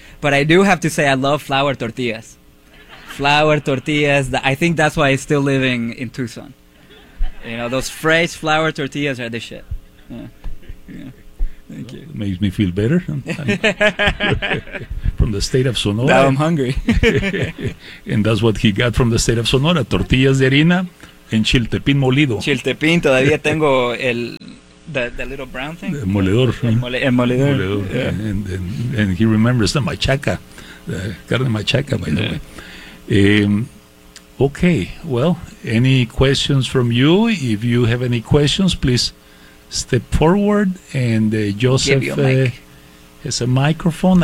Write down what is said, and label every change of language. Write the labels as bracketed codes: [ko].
[en] But I do have to say I love flour tortillas. Flour tortillas, I think that's why I'm still living in Tucson. You know, those fresh flour tortillas are the shit. Yeah. Yeah. Thank you. It makes me feel better. From the state of Sonora. Now I'm hungry. And that's what he got from the state of Sonora. [es] Tortillas de harina en chiltepín molido. Chiltepín, todavía tengo el... [en] The little brown thing? [es] El moledor. El moledor. [en] Yeah. And he remembers the machaca, the carne machaca, by the way. Okay, well, any questions from you? If you have any questions, please step forward. And Joseph has a microphone.